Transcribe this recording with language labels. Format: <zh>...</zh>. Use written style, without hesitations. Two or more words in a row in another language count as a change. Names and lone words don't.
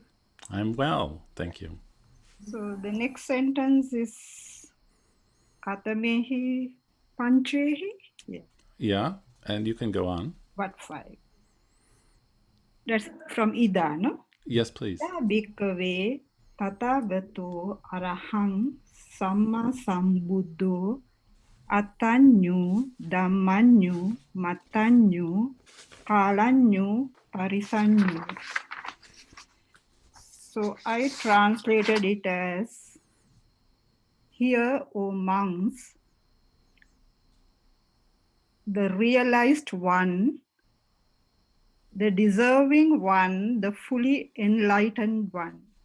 <en>I'm well, thank you. So the next sentence is</en> <pi>Katamehi Panchehi.</pi> <en>Yeah, and you can go on. What five? That's from Ida, no? Yes, please.</en> <pi>Bhikkhave Tathagato Arahang Samma Sambuddho Atanyu Dhammanyu Matanyu Kalanyu Parisanyu.</pi> <en>So I translated it as, "Hear, O monks, the realized one, the deserving one, the fully enlightened one,</en>